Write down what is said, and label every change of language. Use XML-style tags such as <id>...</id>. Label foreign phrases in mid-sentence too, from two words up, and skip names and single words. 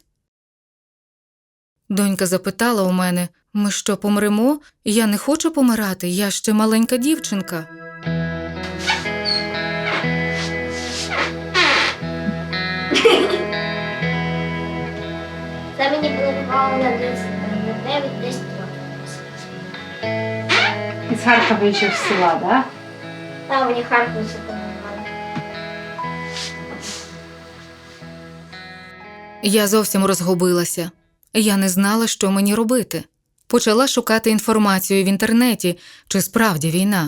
<uk>Донька запитала у мене: «Ми що, помремо? Я не хочу помирати, я ще маленька дівчинка». Це мені було на 9-10 років.</uk> <ru>Из Харькова еще в села, да?</ru> <uk>Там мені Харків запам'ятали. Я зовсім розгубилася. Я не знала, що мені робити. Почала шукати інформацію в інтернеті, чи справді війна.</uk>